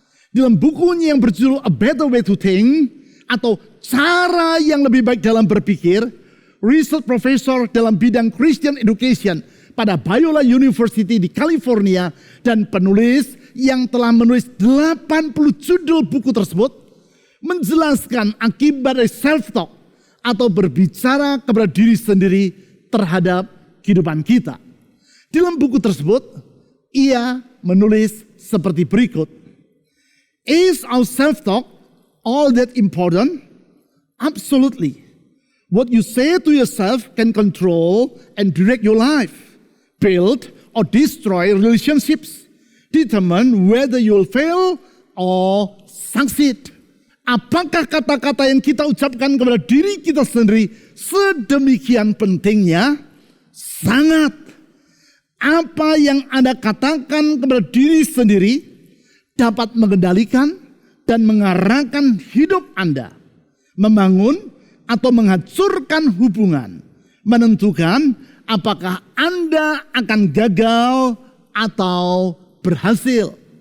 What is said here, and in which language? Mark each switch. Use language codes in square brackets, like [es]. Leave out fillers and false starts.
[id] Dalam bukunya yang berjudul A Better Way to Think, atau cara yang lebih baik dalam berpikir, research professor dalam bidang Christian Education pada Biola University di California dan penulis yang telah menulis 80 judul buku tersebut menjelaskan akibat dari self-talk atau berbicara kepada diri sendiri terhadap kehidupan kita. Dalam buku tersebut, ia menulis seperti berikut. [en] Is our self-talk all that important? Absolutely. What you say to yourself can control and direct your life, build or destroy relationships, determine whether you will fail or succeed. [id] Apakah kata-kata yang kita ucapkan kepada diri kita sendiri sedemikian pentingnya? Sangat. Apa yang Anda katakan kepada diri sendiri dapat mengendalikan dan mengarahkan hidup Anda, membangun atau menghancurkan hubungan, menentukan apakah Anda akan gagal atau berhasil.